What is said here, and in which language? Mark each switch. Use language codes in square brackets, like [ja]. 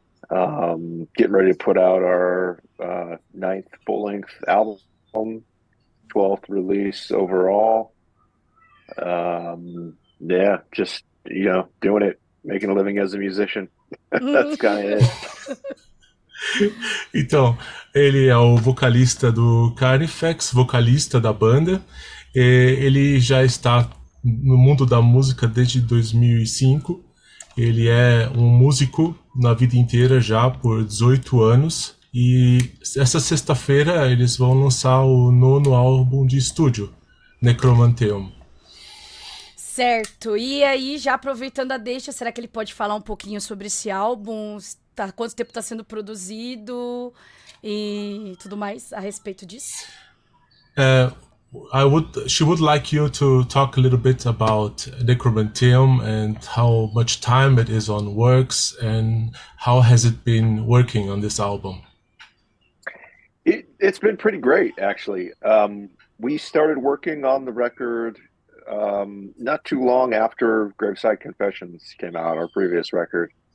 [en] Getting ready to put out our ninth full-length album, 12th release overall. Yeah, just doing it, making a living as a musician. That's kind of it. [pt] Então, ele é o vocalista do Carnifex, vocalista da banda. Ele já está no mundo da música desde 2005. Ele é um músico na vida inteira já por 18 anos. E essa sexta-feira eles vão lançar o nono álbum de estúdio, Necromanteum. Certo. E aí, já aproveitando a deixa, será que ele pode falar um pouquinho sobre esse álbum? Quanto tempo está sendo produzido e tudo mais a respeito disso? [en] Uh, she would like you to talk a little bit about Necromanteum and how much time it is on works and how has it been working on this album. It's been pretty great, actually. We started working on the record not too long after Graveside Confessions came out, our previous record.